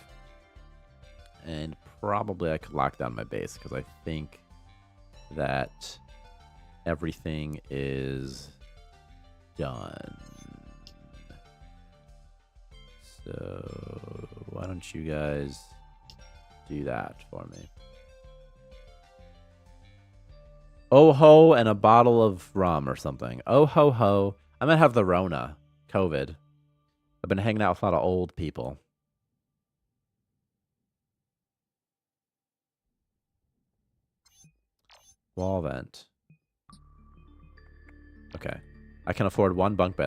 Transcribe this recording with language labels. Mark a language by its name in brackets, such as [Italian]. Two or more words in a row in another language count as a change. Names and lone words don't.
[English] And probably I could lock down my base because I think that everything is done. So why don't you guys do that for me? Oh ho and a bottle of rum or something. Oh ho ho. I might have the Rona. COVID. I've been hanging out with a lot of old people. Wall vent. Okay. I can afford 1 bunk bed.